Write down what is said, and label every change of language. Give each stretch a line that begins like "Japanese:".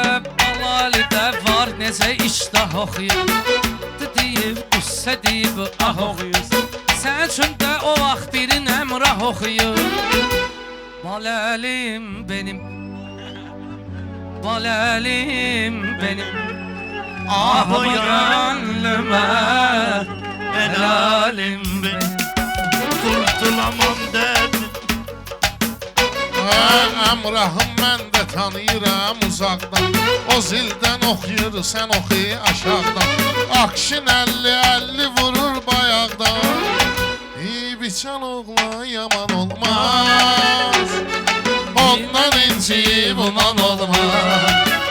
Azerbaijani: Balalidə var necə iştah oxuyur. Deyib, qüssə deyib, ah oxuyur. Sən üçün də o vaxt birin əmrah oxuyur.
Turkish: Balalim benim, balalim benim. Ah o gönlümə, helalim benim. Kurtulamam derdim.
Azerbaijani: Əmrahım mən də tanıyıram uzaqdan. O zildən oxuyur, sən oxuy aşağıdan. Akşin 50-50 vurur bayaqdan. Biçən oğlan yaman olmaz, ondan inciyib uman olmaz.